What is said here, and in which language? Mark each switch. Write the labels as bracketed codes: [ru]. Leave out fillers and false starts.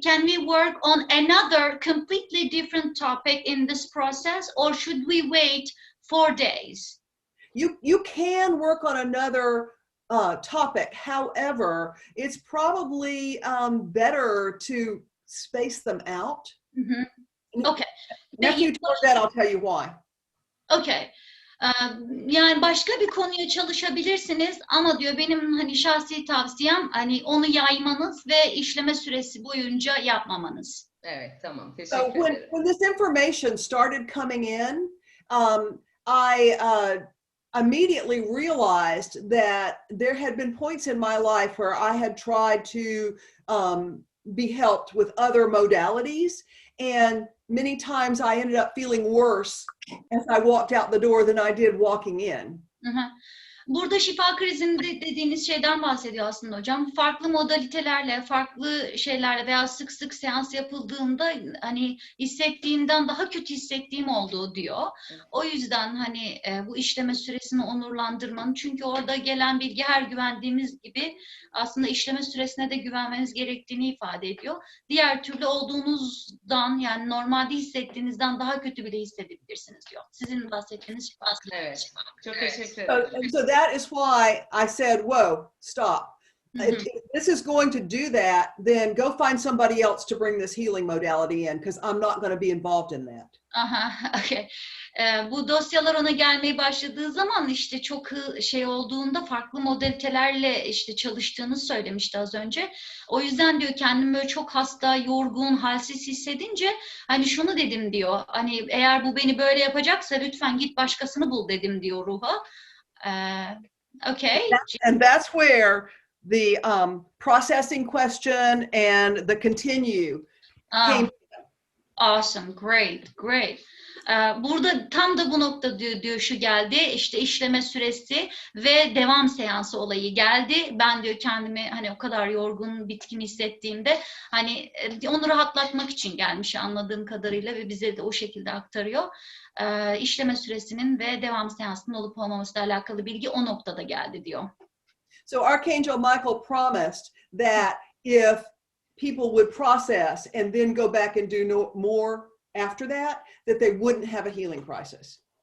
[en] Can we work on another completely different topic in this process, or should we wait 4 days? You can work on another topic. However, it's probably better to space them out. Mm-hmm. Okay. After you do that, I'll tell you why. Okay. [tr] Yani başka bir konuya çalışabilirsiniz ama diyor benim hani şahsi tavsiyem hani onu yaymanız ve işleme süresi boyunca yapmamanız. Evet, tamam. [en] So [tr] Teşekkür ederim. [en] when this information started coming in, I immediately realized that there had been points in my life where I had tried to be helped with other modalities, and many times I ended up feeling worse as I walked out the door than I did walking in. [tr] Burada şifa krizinde dediğiniz şeyden bahsediyor aslında hocam. Farklı modalitelerle, farklı şeylerle veya sık sık seans yapıldığında hani hissettiğimden daha kötü hissettiğim olduğu diyor. O yüzden hani bu işleme süresini onurlandırmanın, çünkü orada gelen bilgi her güvendiğimiz gibi aslında işleme süresine de güvenmeniz gerektiğini ifade ediyor. Diğer türlü olduğunuzdan, yani normalde hissettiğinizden daha kötü bile hissedebilirsiniz diyor. Sizin bahsettiğiniz şifa krizi. Evet. Çok teşekkür ederim. [en] So that is why I said, whoa, stop. If this is going to do that, then go find somebody else to bring this healing modality in, because I'm not going to be involved in that. Aha, okay. [tr] Bu dosyalar ona gelmeye başladığı zaman işte çok şey olduğunda farklı modalitelerle işte çalıştığını söylemişti az önce. O yüzden diyor kendimi böyle çok hasta, yorgun, halsiz hissedince hani şunu dedim diyor. Hani eğer bu beni böyle yapacaksa lütfen git başkasını bul dedim diyor ruha. [en] Okay. And that's where the processing question and the continue came. Awesome, great. [tr] Burada tam da bu nokta diyor şu geldi, işte işleme süresi ve devam seansı olayı geldi. Ben diyor kendimi hani o kadar yorgun, bitkin hissettiğimde hani onu rahatlatmak için gelmiş anladığım kadarıyla ve bize de o şekilde aktarıyor. İşleme süresinin ve devam seansının olup olmamasıyla alakalı bilgi o noktada geldi diyor. [en] So Archangel Michael promised that if people would process and then go back and do more after that they wouldn't have a healing crisis.